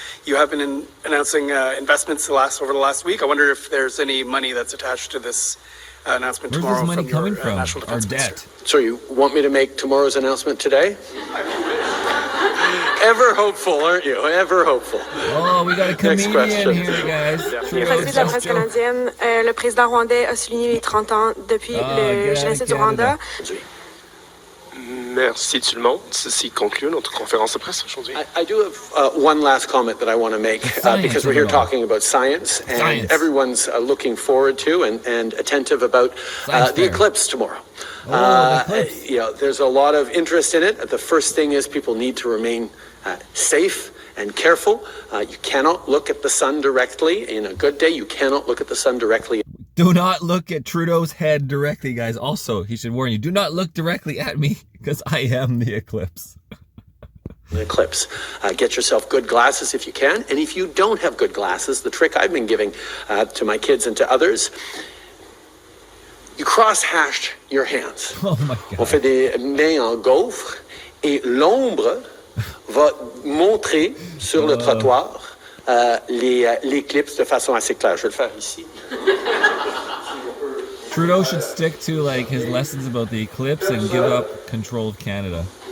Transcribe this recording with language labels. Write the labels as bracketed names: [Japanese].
[English] You have been announcing investments over the last week. I wonder if there's any money that's attached to this announcement tomorrow. Where's this money coming from? National Defense Minister. So you want me to make tomorrow's announcement today? Ever hopeful, aren't you? Ever hopeful. Oh, we got a comedian here, guys. [French] Président de la presse canadienne, le président rwandais a souligné les 30 ans depuis le génocide du Rwanda. Merci tout le monde. Ceci conclut notre conférence de presse aujourd'hui. [English] I do have one last comment that I want to make because we're here talking about science and everyone's looking forward to and attentive about the Eclipse tomorrow. There's a lot of interest in it. The first thing is people need to remain safe and careful. You cannot look at the sun directly. In a good day, you cannot look at the sun directly. Do not look at Trudeau's head directly, guys. Also, he should warn you, do not look directly at me because I am the Eclipse. Eclipse. Get yourself good glasses if you can. And if you don't have good glasses, the trick I've been giving to my kids and to others, you cross-hash your hands. Oh my God. [French] On fait des mains en gaufre et l'ombre va montrer sur le trottoir l'éclipse de façon assez claire. Je vais le faire ici. [English] Trudeau should stick to like his lessons about the eclipse and give up control of Canada.